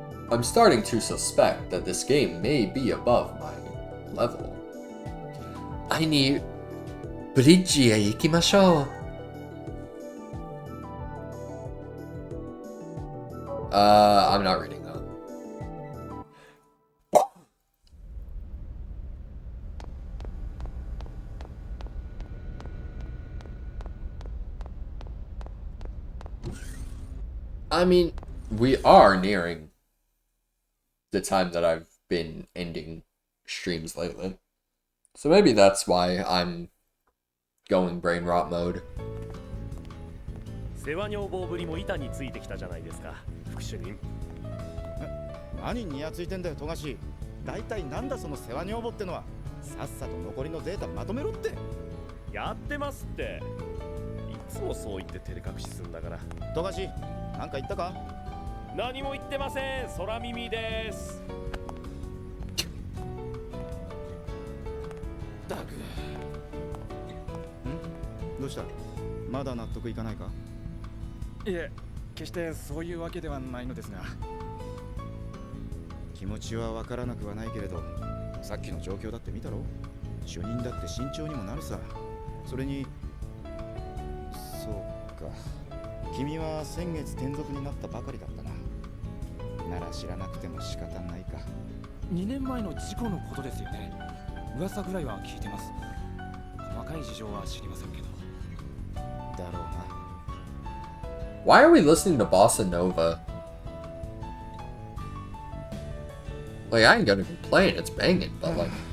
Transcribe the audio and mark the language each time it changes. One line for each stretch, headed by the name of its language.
English: I'm starting to suspect that this game may be above my level.
Japanese: 会いにブリッジへ行きましょう。
English: I'm not reading that. I mean, we are nearing the time that I've been ending streams lately. So maybe that's why I'm going brain rot mode.
Japanese: 世話女房ぶりも板についてきたじゃないですか、副主任。何にやついてんだよ、富樫。大体なんだその世話女房ってのは。さっさと残りのデータまとめろって。やってますって。いつもそう言って照れ隠しするんだから。富樫、なんか言ったか？何も言ってません。空耳です。だく。どうした？まだ納得いかないか？いえ、決してそういうわけではないのですが。気持ちはわからなくはないけれど、さっきの状況だって見たろ？主任だって慎重にもなるさ。それに、そうか。君は先月転属になったばかりだったな。なら知らなくても仕方ないか。 2年前の事故のことですよね。噂ぐらいは聞いてます。細かい事情は知りませんけど。だろうな。
English: Why are we listening to Bossa Nova? Like, I ain't gonna complain, it's banging, but like...